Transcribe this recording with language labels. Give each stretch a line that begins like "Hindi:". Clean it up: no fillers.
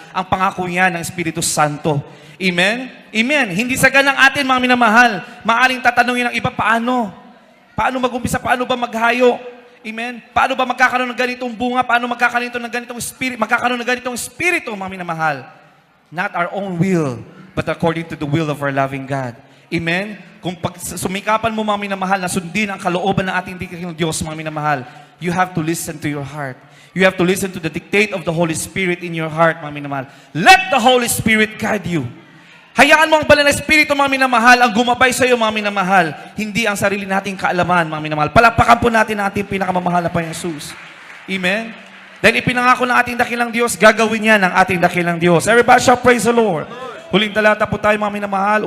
Filipino: Ang pangako yan ng Espiritu Santo. Amen? Amen. Hindi sa ganang atin, mga minamahal. Maaring tatanungin ng iba, paano? Paano mag-umpisa? Paano ba maghayo? Amen? Paano ba magkakaroon ng ganitong bunga? Paano magkakaroon ng ganitong spirit? Magkakaroon ng ganitong espiritu, mga minamahal.
English: Not our own will, but according to the will of our loving God.
Filipino: Amen? Kung sumikapan mo, mga minamahal, na sundin ang kalooban ng ating dakilang Diyos, mga minamahal,
English: you have to listen to your heart. You have to listen to the dictate of the Holy Spirit in your heart,
Filipino: mga minamahal.
English: Let the Holy Spirit guide you.
Filipino: Hayaan mo ang banal na Espiritu, mga minamahal, ang gumabay sa iyo, mga minamahal. Hindi ang sarili nating kaalaman, mga minamahal. Palakpakan po natin ang ating pinakamamahal na Panginoon Jesus. Amen? Dahil ipinangako ng ating dakilang Diyos, gagawin niya ng ating dakilang Diyos.
English: Everybody shall praise the Lord.
Filipino: Huling talata po tayo, mga minamahal.